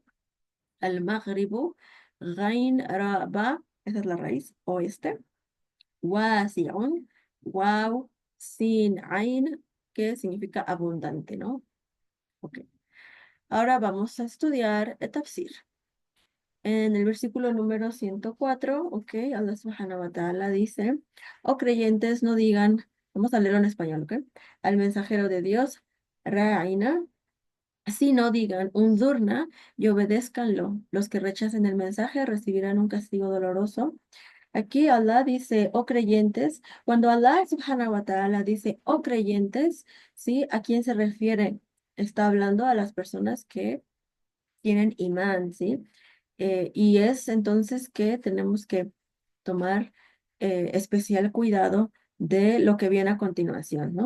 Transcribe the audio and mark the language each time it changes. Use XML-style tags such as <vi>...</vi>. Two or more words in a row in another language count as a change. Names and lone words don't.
<es>Al-Maghribu,</es> <ar>غين، راء، باء,</ar> <es>esa es la raíz, oeste. Wasi'un,</es> <ar>واو، سين، عين,</ar> <es>que significa abundante, ¿no? Ok. Ahora vamos a estudiar Tafsir. En el versículo número 104, ok,</es> <ar>الله سبحانه وتعالى</ar> <es>dice, oh creyentes, no digan, vamos a leerlo en español, ok, al mensajero de Dios, Ra'ina, si no digan, Unzurna, y obedézcanlo. Los que rechacen el mensaje recibirán un castigo doloroso. Aquí Allah dice, oh creyentes, cuando</es> <ar>الله سبحانه وتعالى</ar> <es>dice, oh creyentes, ¿sí? ¿A quién se refiere? Está hablando a las personas que tienen imán, ¿sí? Y es entonces que tenemos que tomar especial cuidado de lo que viene a continuación, ¿no?</es>